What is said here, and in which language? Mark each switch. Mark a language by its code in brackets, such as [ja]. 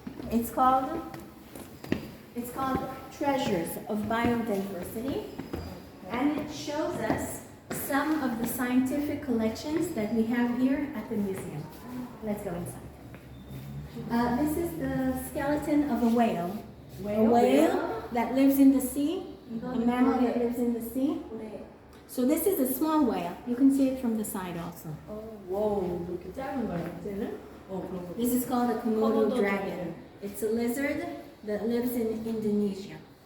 [en] It's called Treasures of Biodiversity, and it shows us some of the scientific collections that we have here at the museum. Let's go inside. This is the skeleton of a whale. A whale that lives in the sea, a mammal that lives in the sea. So this is a small whale. You can see it from the side also. [ko] 와우, 이렇게 짧은 거야, 쟤는? 그런 거. [en] This is called a Komodo dragon. It's a lizard that lives in Indonesia.